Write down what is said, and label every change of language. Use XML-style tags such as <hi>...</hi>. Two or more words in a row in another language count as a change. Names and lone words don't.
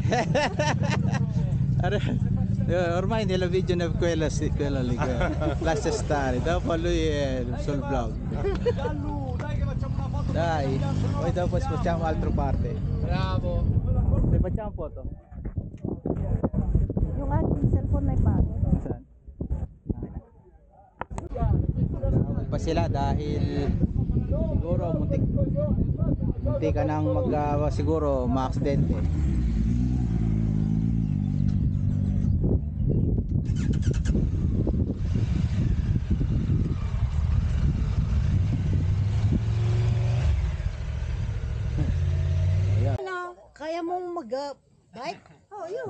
<it>Ormai nella video è quella lì, lascia stare, dopo lui è sul vlog. Dai, poi dopo spostiamo altra parte. Bravo. Se facciamo foto.</it> <tl>Yung ating cellphone na ipago. Saan? Tawag pa sila dahil siguro muntik ka nang siguro ma-aksidente. Ano, kaya mong mag-bike? Oh, yun.</tl>